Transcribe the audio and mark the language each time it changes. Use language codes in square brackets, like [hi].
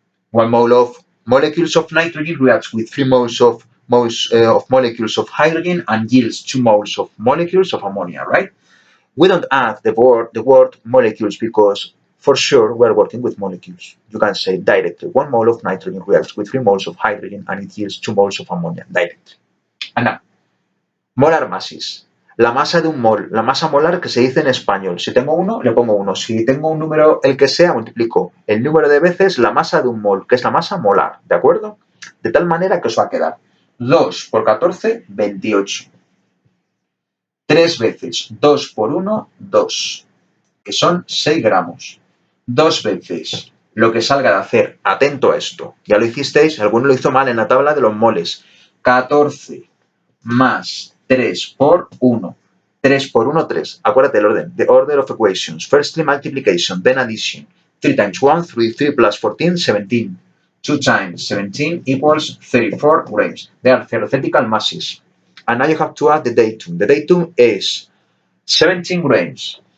[en] 1 mole of molecules of nitrogen reacts with 3 moles of molecules of hydrogen and yields 2 moles of molecules of ammonia, right? We don't add the word molecules because for sure we're working with molecules. You can say directly 1 mole of nitrogen reacts with 3 moles of hydrogen and it yields 2 moles of ammonia directly. And now, molar masses. [es] La masa de un mol, la masa molar que se dice en español. Si tengo uno, le pongo uno. Si tengo un número, el que sea, multiplico el número de veces la masa de un mol, que es la masa molar, ¿de acuerdo? De tal manera que os va a quedar 2 por 14, 28. 3 veces 2 por 1, 2, que son 6 gramos. 2 veces lo que salga de hacer, atento a esto, ya lo hicisteis, alguno lo hizo mal en la tabla de los moles, 14 más 3 por 1. 3 por 1, 3. Acuérdate el orden. [en] The order of equations. Firstly, multiplication, then addition. 3 times 1, 3, 3 plus 14, 17. 2 times 17 equals 34 grams. They are theoretical masses. And now you have to add the datum. The datum is 17 grams.